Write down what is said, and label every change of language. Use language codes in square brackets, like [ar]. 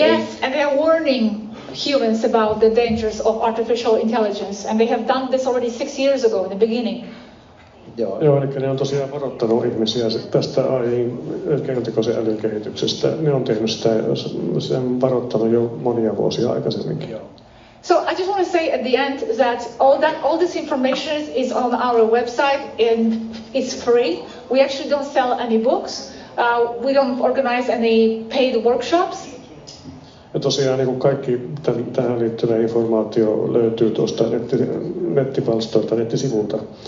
[en] Yes, and they are warning humans about the dangers of artificial intelligence, and they have done this already 6 years ago in the beginning. [fi] Joo, eli ne on tosiaan varoittanut ihmisiä tästä keinotekoisen älyn kehityksestä. Ne on tehnyt sitä, sen varoittanut jo monia vuosia aikaisemminkin. [en] So I just want to say at the end that all this information is on our website and it's free. We actually don't sell any books. We don't organize any paid workshops. [fi] Ja tosiaan niin kuin kaikki tähän liittyvä informaatio löytyy tuosta nettipalstoilta, nettisivulta.